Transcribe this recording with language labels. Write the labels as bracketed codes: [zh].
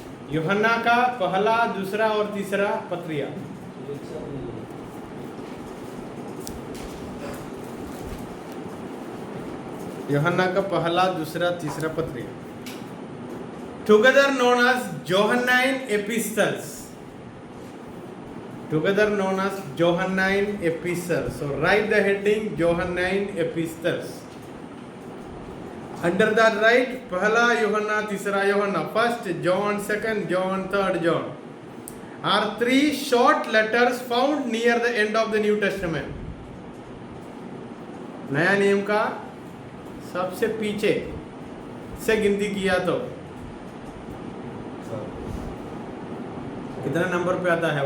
[hi] यूहन्ना का पहला, दूसरा और तीसरा पत्रिया. यूहन्ना का पहला, दूसरा, तीसरा पत्रिया. [en] Together known as Johannine epistles. Together known as Johannine epistles. So write the heading Johannine epistles. Under that write [hi] पहला यूहन्ना, तीसरा यूहन्ना, [en] first John, second John, third John are three short letters found near the end of the New Testament. [hi] नया नियम का सबसे पीछे से गिनती किया तो कितना नंबर पे आता है?